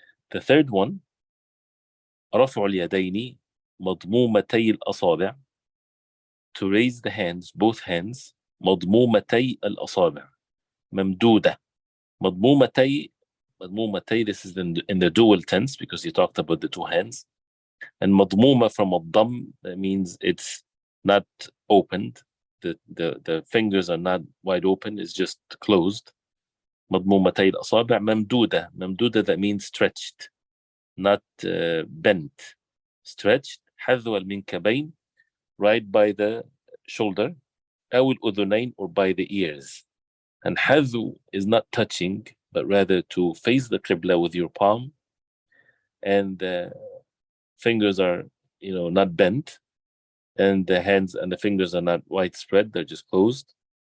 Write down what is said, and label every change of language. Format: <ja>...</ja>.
<en>The third one,</en> <ar>رفع اليدين مضمومتي الأصابع,</ar> <en>to raise the hands, both hands,</en> <ar>مضمومتي الأصابع, ممدودة.</ar> <en>مضمومتي, this is in the dual tense because you talked about the two hands. And مضمومة from الضم, that means it's not opened. The fingers are not wide open, it's just closed.</en> <ar>مضمومتي الأصابع ممدودة.</ar> <en>ممدودة, that means stretched, not bent. Stretched.</en> <ar>حذو المنكبين,</ar> <en>right by the shoulder.</en> <ar>أو الأذنين,</ar> <en>or by the ears. And حذو is not touching, but rather to face the qibla with your palm, and the fingers are, not bent, and the hands and the fingers are not widespread, they're just closed.</en>